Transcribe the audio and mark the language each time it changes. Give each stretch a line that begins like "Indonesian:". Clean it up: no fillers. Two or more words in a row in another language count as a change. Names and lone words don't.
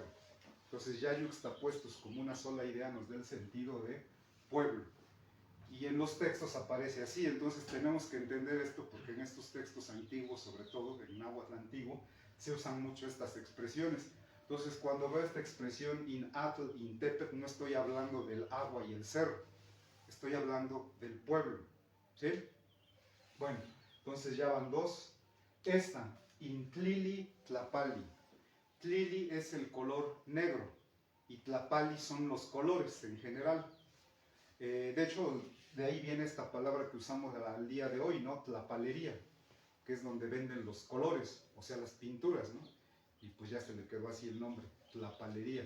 Spanish: Entonces ya yuxtapuestos como una sola idea nos da el sentido de pueblo. Y en los textos aparece así, entonces tenemos que entender esto porque en estos textos antiguos, sobre todo en náhuatl antiguo, se usan mucho estas expresiones. Entonces cuando veo esta expresión
Nahuatl languages: in atl, in tepet,
Spanish: no estoy hablando del agua y el cerro, estoy hablando del pueblo, ¿sí? Bueno, entonces ya van dos. Esta,
Nahuatl languages: in tlili tlapali.
Spanish: Tlili es el color negro y tlapali son los colores en general. De hecho, de ahí viene esta palabra que usamos al día de hoy, ¿no? Tlapalería, que es donde venden los colores, o sea, las pinturas, ¿no? Y pues ya se le quedó así el nombre, tlapalería.